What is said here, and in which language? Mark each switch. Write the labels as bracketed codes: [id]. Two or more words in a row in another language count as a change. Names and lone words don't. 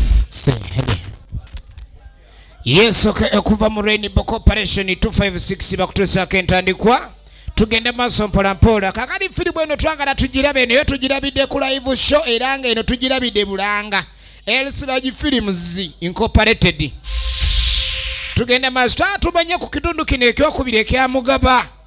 [en] Say, hey. Yes, [lg] okay, okuva mu Rainbow Corporation two five six bakutuusaako entandikwa. Tugende maaso mpola mpola. Kakati firimu eno twagala tugirabe eno, yo tugirabidde ku [en] live show [lg] era nga eno tugirabidde Bulanga. El Siraj Films Incorporated. Tugende maaso, twala tumanye ku kitundu kino ekyokubiri ekya Mugaba.